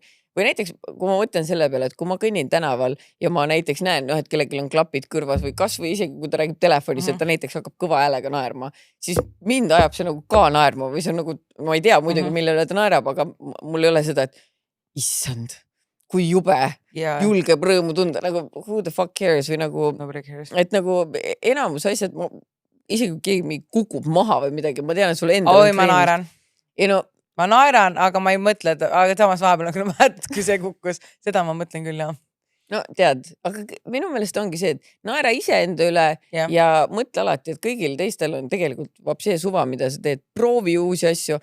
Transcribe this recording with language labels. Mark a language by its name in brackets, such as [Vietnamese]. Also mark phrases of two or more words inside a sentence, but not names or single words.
[Estonian] Või näiteks, kui ma mõtlen selle peale, et kui ma kõnnin tänaval ja ma näiteks näen, et kellelgi on klapid kõrvas või kas või isegi, kui ta räägib telefonis, et ta näiteks hakkab kõva häälega naerma, siis mind ajab see nagu ka naerma või see on nagu, ma ei tea muidugi, millele ta naerab, aga mul ei ole seda, et issand, kui jube, julgeb rõõmu tunda, nagu [English] who the fuck cares [Estonian] või nagu, et nagu enamus asjad, isegi kui keegi kukub maha või midagi, ma tean, et sul endal on ma naeran. Ma naeran, aga ma ei mõtle, aga samas vahepeal nagu mäletad, kui see kukkus, seda ma mõtlen küll, jah. No tead, aga minu meelest ongi see, et naera ise enda üle ja mõtle alati, et kõigil teistel on tegelikult vapsee suva, mida sa teed, proovi uusi asju.